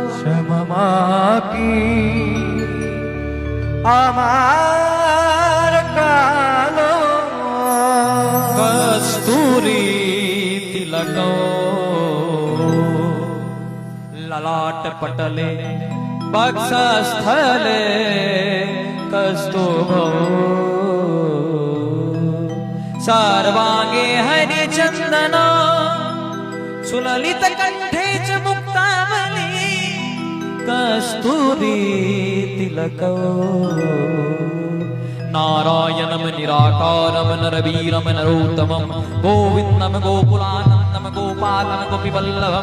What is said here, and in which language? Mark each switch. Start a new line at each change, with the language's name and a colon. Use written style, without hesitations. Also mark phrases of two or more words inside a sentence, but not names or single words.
Bangla: শ্যামা মা কি আমার কালো।
Sanskrit: কস্তুরী তিলক ললাট পটলে বক্ষস্থলে কস্তুভ सर्वांगे हरि चंदन सुललित कंठे च मुक्तावली कस्तूरी तिलको नारायणं निराकारं नरवीरं नरोत्तमं गोविन्दं गोकुलानन्दं गोपालं गोपीवल्लभं